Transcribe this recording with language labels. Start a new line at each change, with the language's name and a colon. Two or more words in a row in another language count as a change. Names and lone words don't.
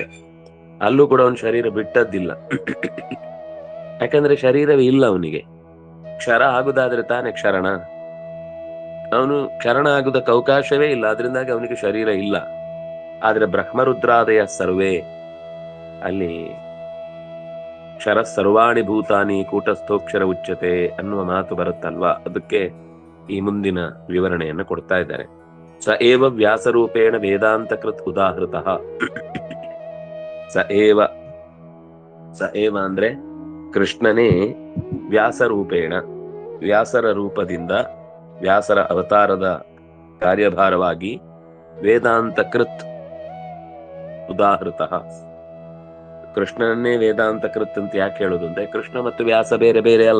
Kannada: ಅಲ್ಲೂ ಕೂಡ ಅವನ ಶರೀರ ಬಿಟ್ಟದ್ದಿಲ್ಲ. ಯಾಕಂದ್ರೆ ಶರೀರವೇ ಇಲ್ಲ ಅವನಿಗೆ. ಕ್ಷರ ಆಗುದಾದ್ರೆ ತಾನೇ ಕ್ಷರಣ. ಅವನು ಕ್ಷರಣ ಆಗುದಕ್ಕೆ ಅವಕಾಶವೇ ಇಲ್ಲ, ಅದರಿಂದಾಗಿ ಅವನಿಗೆ ಶರೀರ ಇಲ್ಲ. ಆದ್ರೆ
Sanskrit: ಬ್ರಹ್ಮರುದ್ರಾದಯ ಸರ್ವೇ,
Kannada: ಅಲ್ಲಿ
Sanskrit: ಕ್ಷರ ಸರ್ವಾಣಿ ಭೂತಾನಿ ಕೂಟಸ್ಥೋಕ್ಷರ ಉಚ್ಯತೆ
Kannada: ಅನ್ನುವ ಮಾತು ಬರುತ್ತಲ್ವಾ, ಅದಕ್ಕೆ ಈ ಮುಂದಿನ ವಿವರಣೆಯನ್ನು ಕೊಡ್ತಾ ಇದ್ದಾರೆ.
Sanskrit: ಸ ಏವ ವ್ಯಾಸರೂಪೇಣ ವೇದಾಂತಕೃತ್ ಉದಾಹೃತಃ. ಸ ಏವ
Kannada: ಅಂದ್ರೆ ಕೃಷ್ಣನೇ ವ್ಯಾಸರೂಪೇಣ, ವ್ಯಾಸರ ರೂಪದಿಂದ, ವ್ಯಾಸರ ಅವತಾರದ ಕಾರ್ಯಭಾರವಾಗಿ
Sanskrit: ವೇದಾಂತಕೃತ್ ಉದಾಹೃತಃ.
Kannada: ಕೃಷ್ಣನನ್ನೇ ವೇದಾಂತಕೃತ್ ಅಂತ ಯಾಕೆ ಹೇಳುದು ಅಂದ್ರೆ, ಕೃಷ್ಣ ಮತ್ತು ವ್ಯಾಸ ಬೇರೆ ಬೇರೆ ಅಲ್ಲ.